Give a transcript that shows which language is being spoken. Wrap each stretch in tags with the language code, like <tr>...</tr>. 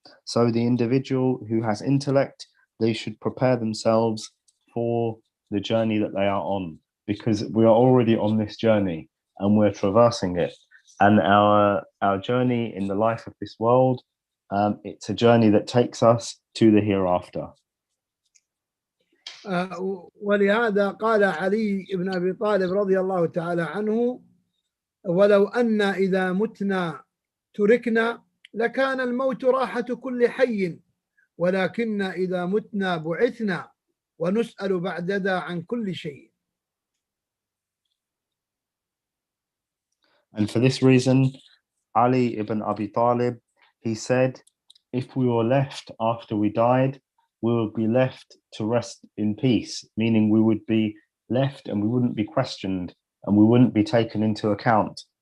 <en>So the individual who has intellect, they should prepare themselves for the journey that they are on, because we are already on this journey and we're traversing it. And our journey in the life of this world, it's a journey that takes us to the hereafter.</en> <ar>ولهذا قال علي بن أبي طالب رضي الله تعالى عنه: ولو أن إذا متنا تركنا لكان الموت راحة كل حي، ولكن إذا متنا بعثنا ونسأل بعد ذا عن كل شيء.</ar> <en>And for this reason, Ali ibn Abi Talib, he said, if we were left after we died, we would be left to rest in peace, meaning we would be left and we wouldn't be questioned and we wouldn't be taken into account.</en>